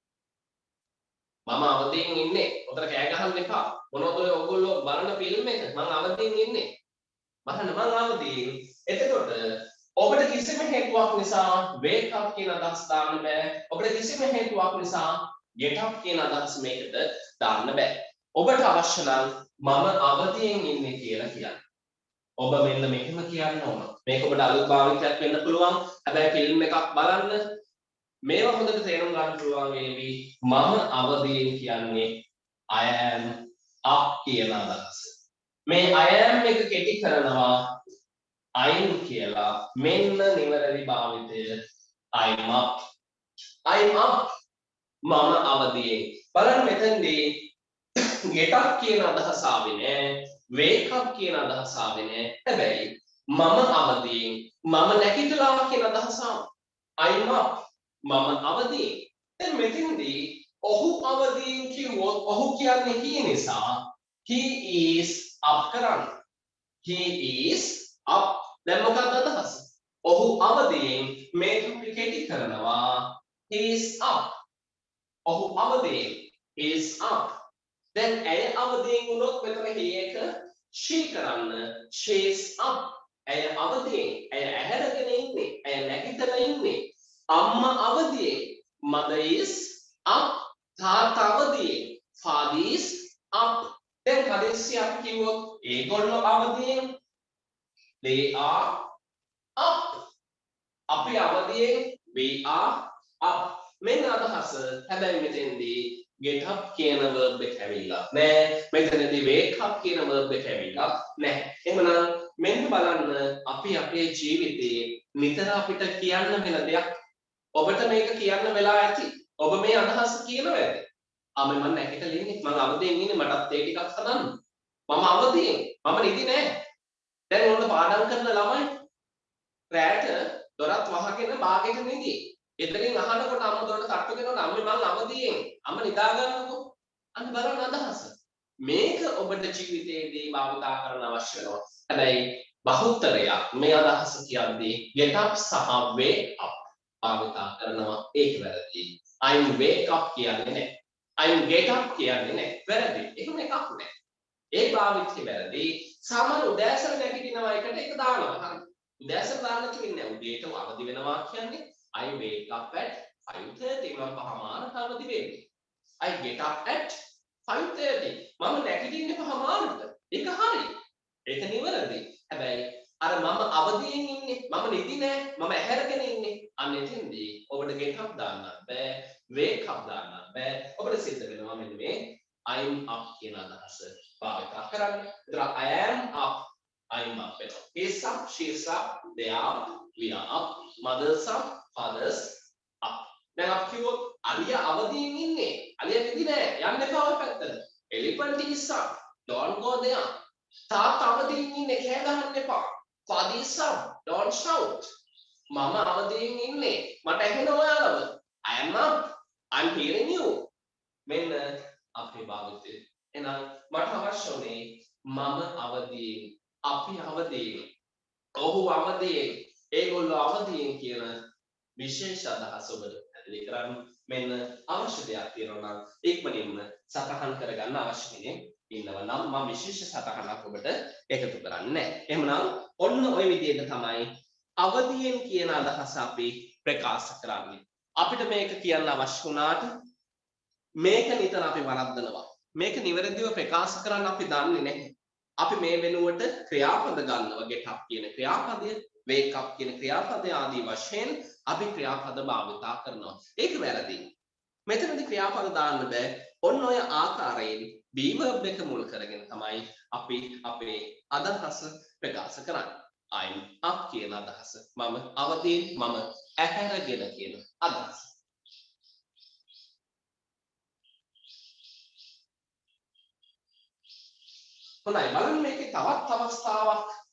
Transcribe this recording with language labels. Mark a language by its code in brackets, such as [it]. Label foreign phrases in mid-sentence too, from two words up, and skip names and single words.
[si] මම අවදීන් ඉන්නේ. උතර කෑ ගහන්න එපා. මොනවද ඔය ඔයගොල්ලෝ බලන ෆිල්ම් එක? මම අවදීන් ඉන්නේ. බලන්න මම අවදීන්. එතකොට ඔබට කිසිම හේතුවක් නිසා [en] wake up [si] කියන අදහස දාන්න බෑ. ඔබට කිසිම හේතුවක් නිසා [en] get up [si] කියන අදහස මේකට දාන්න බෑ. ඔබට අවශ්‍ය නම් මම අවදීන් ඉන්නේ කියලා කියන්න. ඔබ මෙන්න මෙහෙම කියන්න ඕන. මේක ඔබට අලුත් භාවිතයක් වෙන්න පුළුවන්. හැබැයි ෆිල්ම් එකක් බලන්න මේවා හොඳට තේරුම් ගන්න පුළුවන් වේවි. මම අවදීන් කියන්නේ [en] I am up [si] කියන අදහස. මේ [en] I am [si] එක කෙටි කරනවා I'm කියලා. මෙන්න නිවැරදි භාවිතය [en] I'm up. I'm up. [si] මම අවදීන්. බලන්න මෙතනදී [en] get up [si] කියන අදහස ආවේ නෑ. [en] wake up [si] කියන අදහස ආවේ නෑ. හැබැයි මම අවදීන්. මම නැගිටලා කියන අදහස ආවා. [en] I'm up. [si] මම අවදීන්. දැන් මෙතනදී ඔහු අවදීන් කිව්වොත් ඔහු කියන්නේ he නිසා [en] he is up [si] කරන්න. [en] He is up. [si] දැන් මොකක්ද අදහස? ඔහු අවදීන් මේක පිටි කරනවා [en] he is up. [si] ඔහු අවදීන් [en] is up. [si] දැන් ඇය අවදීන් වුණොත් මෙතන he එක she කරන්න [en] she is up. [si] ඇය අවදීන්. ඇය ඇහැරගෙන ඉන්නේ. ඇය නැගිටලා ඉන්නේ. අම්මා අවදීන්. [en] mother is up. [si] තාත්තා අවදීන්. [en] father is up. [si] දැන් හදිස්සි අපි කිව්වොත් ඒගොල්ලෝ අවදීන්. [en] they are up. [si] අපි අවදීන්. [en] we are up. [si] මෙන්න අදහස. හැබැයි මෙතෙන්දී [en] get up [si] කියන verb එක ඇවිල්ලා නෑ. මෙතනදී [en] wake up [si] කියන verb එක ඇවිල්ලා නෑ. එහෙනම් මෙන්න බලන්න අපි අපේ ජීවිතේ නිතර අපිට කියන්න වෙන දෙයක්. ඔබට මේක කියන්න වෙලා ඇති. ඔබ මේ අදහස කියනවා ඇති. මම නැගිටලා ඉන්නේ. මම අවදියෙන් ඉන්නේ. මටත් ඒ ටිකක් හදන්න. මම අවදියෙන්. මම නිදි නෑ. දැන් ඕන පාඩම් කරන ළමයි රැට දොරත් වහගෙන බාගෙට නිදි. එතනින් අහනකොට අම්ම දොරට තට්ටු කරනවා අම්මේ මං අවදියෙන්. අම්ම නිදා ගන්නකො. අන්න බලන්න අදහස. මේක ඔබට ජීවිතයේදී භාවිතා කරන්න අවශ්‍ය වෙනවා. හැබැයි බහුතරයක් මේ අදහස කියන්නේ [en] get up [si] සහ [en] wake up [si] භාවිතා කරනවා ඒක වැරදි. [en] I'm wake up [si] කියන්නේ නැහැ. [en] I'm get up [si] කියන්නේ නැහැ. වැරදි. එහෙම එකක් නැහැ. ඒ භාවිතය වැරදි. සාමාන්‍ය උදෑසන නැගිටිනවා එකට ඒක දානවා. හරි. උදෑසන දාන්න කියන්නේ උදේට අවදි වෙනවා කියන්නේ [en] I wake up at 5:30 [si] මම පහමාරට අවදි වෙන්නේ. [en] I get up at 5:30 [si] මම නැගිටින්නේ පහමාරට. ඒක හරි. ඒක නිවැරදි. හැබැයි අර මම අවදියෙන් ඉන්නේ මම නිදි නෑ මම ඇහැරගෙන ඉන්නේ අන්න එතෙන්දී ඔබට [en] get up [si] දාන්න බෑ [en] wake up [si] දාන්න බෑ ඔබට සිද්ධ වෙනවා මෙන්න මේ [en] I'm up [si] කියන අදහස භාවිත කරන්න. [en] ඒතර I am up I'm up වෙනවා. He's up she's up they are up we are up mothers up fathers up. [si] දැන් අපි කිව්වොත් අලියා අවදියෙන් ඉන්නේ අලියා නිදි නෑ යන්න එපා ඔය පැත්තට. [en] elephant is up don't go there. [si] තාත්තා අවදියෙන් ඉන්නේ කෑ ගහන්න එපා. [en] Father is up don't shout. [si] මම අවදියෙන් ඉන්නේ මට ඇහෙනවා ඔයාලව. [en] I am up I'm hearing you. [si] මෙන්න අපේ භාවිතය. එහෙනම් මට අවශ්‍ය උනේ මම අවදියෙන් අපි අවදියෙන් ඔහු අවදියෙන් ඒගොල්ලෝ අවදියෙන් කියන විශේෂ අදහස ඔබට පැහැදිලි කරන්න. මෙන්න අවශ්‍ය දෙයක් තියෙනවා නම් ඉක්මනින්ම සටහන් කරගන්න අවශ්‍ය කෙනෙක් ඉන්නවා නම් මම විශේෂ සටහනක් ඔබට එකතු කරන්නේ. එහෙමනම් ඔන්න ඔය විදිහට තමයි අවදියෙන් කියන අදහස අපි ප්‍රකාශ කරන්නේ. අපිට මේක කියන්න අවශ්‍ය වුණාට මේක නිතර අපි වරද්දනවා. මේක නිවැරදිව ප්‍රකාශ කරන්න අපි දන්නේ නැහැ. අපි මේ වෙනුවට ක්‍රියාපද ගන්නවා [en] get up [si] කියන ක්‍රියාපදය, [en] wake up [si] කියන ක්‍රියාපදය ආදී වශයෙන් අපි ක්‍රියාපද භාවිතා කරනවා. ඒක වැරදි. මෙතනදී ක්‍රියාපද දාන්න බෑ. ඔන්න ඔය ආකාරයෙන් [en] be verb [si] එක මුල් කරගෙන තමයි අපි අපේ අදහස ප්‍රකාශ කරන්නේ. [en] I'm up [si] කියන අදහස. මම අවදියෙන් මම ඇහැරගෙන කියන අදහස. හොඳයි බලන්න මේකේ තවත් අවස්ථාවක්